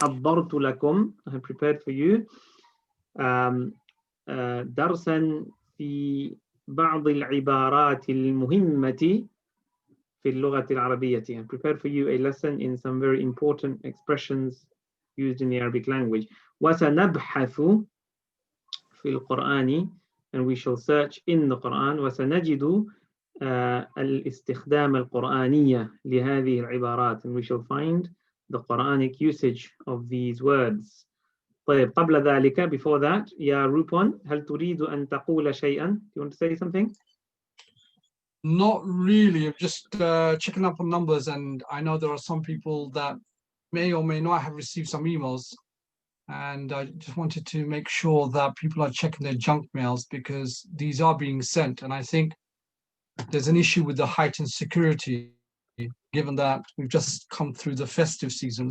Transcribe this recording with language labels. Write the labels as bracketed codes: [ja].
[ar] حضرت لكم [en] I have prepared for you [ar] درسا في بعض العبارات المهمة في اللغة العربية. [en] I have prepared for you a lesson in some very important expressions used in the Arabic language. [ar] وسنبحث في القرآن, [en] and we shall search in the Quran. [ar] وسنجد الاستخدام القرآنية لهذه العبارات, [en] and we shall find the Quranic usage of these words. [ar] طيب قبل ذلك, [en] before that, [ar] يا روبون, هل تريد أن تقول شيئا? [en] Do you want to say something? Not really. I'm just checking up on numbers, and I know there are some people that may or may not have received some emails, and I just wanted to make sure that people are checking their junk mails, because these are being sent, and I think there's an issue with the heightened security, given that we've just come through the festive season.